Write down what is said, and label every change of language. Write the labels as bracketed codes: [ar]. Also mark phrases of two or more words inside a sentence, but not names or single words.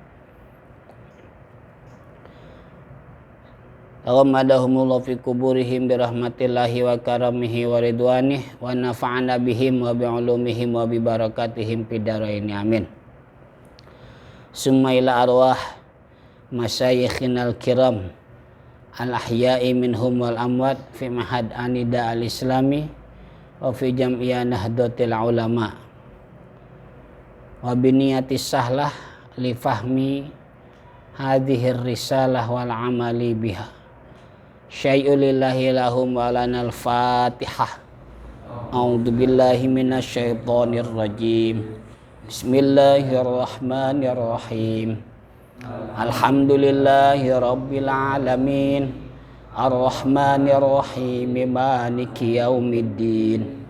[ar] تغمدهم الله في قبورهم برحمة الله وكرمه ورضوانه ونفعنا بهم وبعلومهم وببركاتهم في الدارين، آمين. ثم إلى أرواح مشايخنا الكرام الأحياء منهم والأموات في معهد الندى الإسلامي وفي جمعية nahdlatul ulama وبنية الصالحة لفهم هذه الرسالة والعمل بها. شيء لله لهم ولنا الفاتحة. أعوذ بالله من الشيطان الرجيم. بسم الله الرحمن الرحيم. الحمد لله رب العالمين. الرحمن الرحيم، مالك يوم الدين.